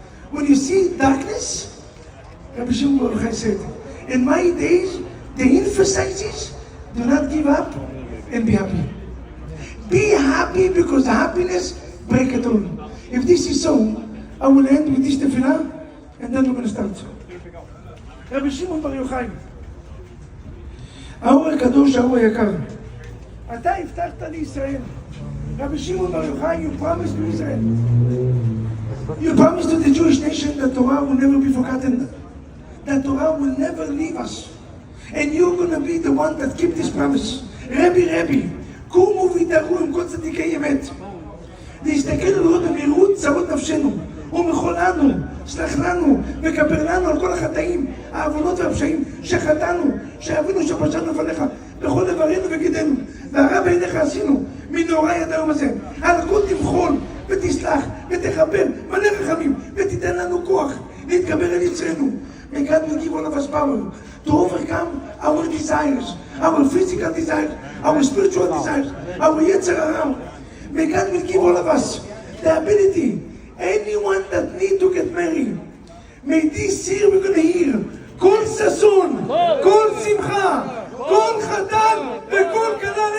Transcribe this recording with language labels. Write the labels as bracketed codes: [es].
[en] When you see darkness, Rabbi Shimon Bar Yochai said, in my days, the emphasizes, do not give up and be happy. Be happy because happiness breaks it all. If this is so, I will end with this tefillah and then we're going to start. Rabbi Shimon Bar Yochai, [he] האור הקדוש, האור היקר, אתה הבטחת לישראל. [en] Rabbi Shimon Bar Yochai, you promised to Israel. You promised to the Jewish nation that Torah will never be forgotten. That Torah will never leave us. And you're going to be the one that keep this promise. [he] Rabbi, קומו והתערו עם כל צדיקי אמת. להסתכל ולראות במהירות צרות נפשנו, ומחול לנו, סלח לנו, וכפר לנו על כל החטאים, העוונות והפשעים שחטאנו, שאבינו שפשענו לפניך, בכל דברינו וגידנו, והרע בעיניך עשינו, מנורא יד היום הזה. על הכל תמחול, ותסלח, ותכפר, מלא רחמים, ותיתן לנו כוח להתגבר על יצרנו. [en] May God will give all of us power to overcome our desires, our physical desires, our spiritual desires, our yetzer hara. May God will give all of us the ability. Anyone that need to get married, may this year we're going to hear [he] כל ששון, כל שמחה, כל חתן וכל כלה.